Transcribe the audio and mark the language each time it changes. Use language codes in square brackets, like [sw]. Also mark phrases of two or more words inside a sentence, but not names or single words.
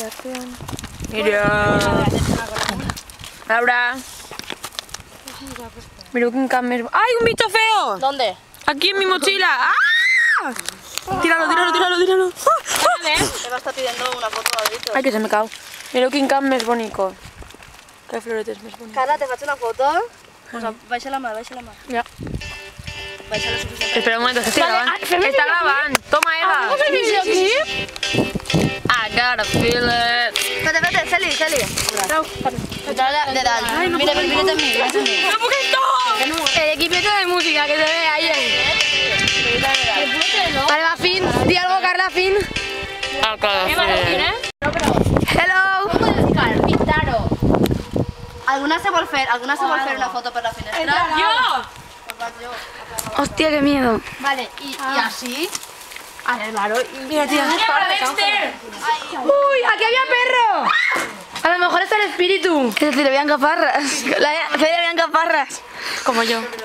[es] Mira. Laura. Mira un cammer. ¡Ay, un bicho feo! ¿Dónde? Aquí en mi mochila. ¡Ah! Tíralo, tíralo, tíralo, tíralo. Eva está pidiendo una foto de Alberto. [ca] Ai, que se me cau. Mira quin camp més bonico. Que floretes més boniques. Carla, ¿te faig una foto? [es] O sea, [ca] baixa la mà, baixa la mà. Ja. Baixa la suficiente. [es] Espera un momento, que estoy grabando. Está grabando. Toma, Eva. [en] I gotta feel it. [es] Espérate, espérate, Celi, Celi. [ca] Dale, de dalt. Mira, mira també. [es] ¡No, porque esto! El equipito de música que se ve ahí. Vale, va, Fin. Di algo, Carla, Fin. [en] Hello. Pintaro. [ca] Alguna se vol fer una foto per la finestra? [es] ¡Yo! Hostia, qué miedo. Vale, y así. Mira, tía. Uy, aquí había perro. A lo mejor está el espíritu. Es decir, habían gafarras. Habían gafarras. Como yo.